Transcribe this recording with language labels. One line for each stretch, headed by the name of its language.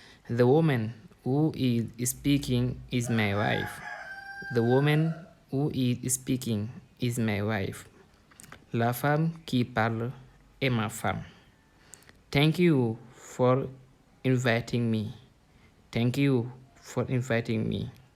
English: The woman who is speaking is my wife. The woman who is speaking is my wife.
French: La femme qui parle est ma femme.
English: Thank you for inviting me. Thank you for inviting me.